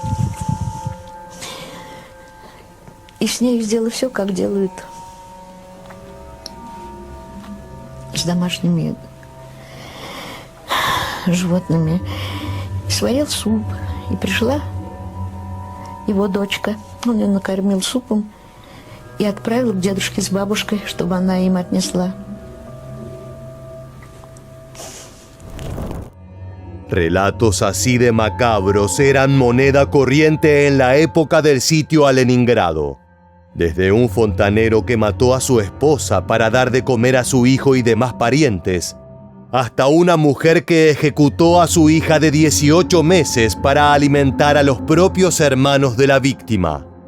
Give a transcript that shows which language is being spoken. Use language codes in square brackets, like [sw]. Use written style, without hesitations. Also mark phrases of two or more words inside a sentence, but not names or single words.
[ru] И с ней сделал все, как делают с домашними животными. Сварил суп, и пришла его дочка. Он ее накормил супом и отправил к дедушке с бабушкой, чтобы она им отнесла. [es] Relatos así de macabros eran moneda corriente en la época del sitio a Leningrado. Desde un fontanero que mató a su esposa para dar de comer a su hijo y demás parientes, hasta una mujer que ejecutó a su hija de 18 meses para alimentar a los propios hermanos de la víctima.